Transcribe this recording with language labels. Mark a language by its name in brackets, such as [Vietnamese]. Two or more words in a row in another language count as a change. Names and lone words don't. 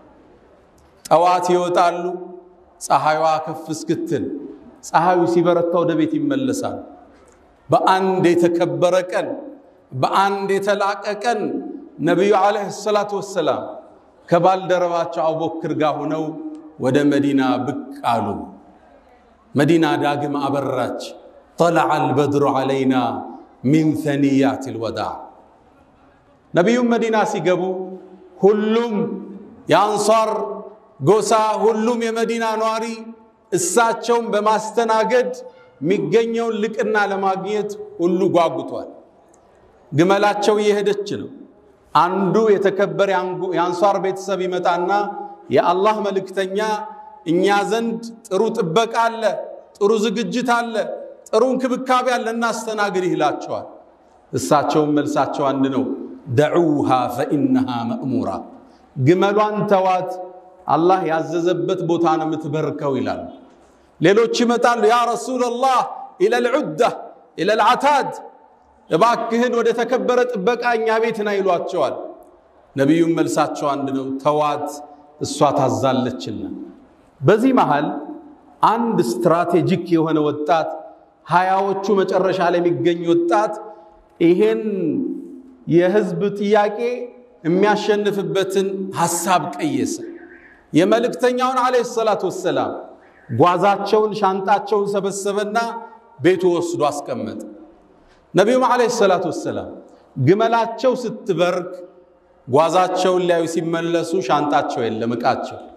[Amharic] ጠዋት ይወጣሉ፣ ፀሐይዋ ከፍ እስክትል፣ ፀሐዩ ሲበረታ ወደ ቤት ይመለሳሉ። በአንድ የተከበረ ቀን፣ በአንድ የተላቀ ቀን ነብዩ [Arabic] عليه الصلاة والسلام [Amharic] ከባልደረባቸው አቡበክር ጋር ሆነው ወደ መዲና ብቅ አሉ። መዲና ዳግም አበራች። [Arabic] طلع البدر علينا من ثنيات الوداع። [Amharic] ነብዩ መዲና ሲገቡ ሁሉም የአንሳር ጎሳ፣ ሁሉም የመዲና ነዋሪ እሳቸውን በማስተናገድ የሚገኘውን ልቅና ለማግኘት ሁሉ ጓጉቷል። ግመላቸው እየሄደች ነው። አንዱ የተከበረ የአንሳር ቤተሰብ ይመጣና የአላህ መልእክተኛ እኛ ዘንድ ጥሩ ጥበቃ አለ፣ ጥሩ ዝግጅት አለ፣ ጥሩ እንክብካቤ አለ፣ እናስተናግድ ይላቸዋል። እሳቸውም መልሳቸው አንድ ነው። [Arabic] دعوها فإنها مأمورة። [Amharic] ግመሏን ተዋት፣ አላህ ያዘዘበት ቦታ ነው የምትበርከው ይላል። ሌሎች ይመጣሉ። [Arabic] يا رسول الله إلى العدة إلى العتاد፣ [Amharic] እባክህን ወደ ተከበረ ጥበቃኛ ቤት ና ይሏቸዋል። ነብዩም መልሳቸው አንድ ነው። ተዋት፣ እሷ ታዛለችና። በዚህ መሃል አንድ ስትራቴጂክ የሆነ ወጣት፣ ሃያዎቹ መጨረሻ ላይ የሚገኝ ወጣት ይሄን የህዝብ ጥያቄ የሚያሸንፍበትን ሐሳብ ቀየሰ። የመልእክተኛውን [Arabic] عليه الصلاة والسلام [Amharic] ጓዛቸውን ሻንጣቸውን ሰበሰበና ቤቱ ወስዶ አስቀመጠ። ነብዩ [Arabic] عليه الصلاة والسلام [Amharic] ግመላቸው ስትበርክ ጓዛቸውን ላይ ሲመለሱ ሻንጣቸው የለም፣ ዕቃቸው።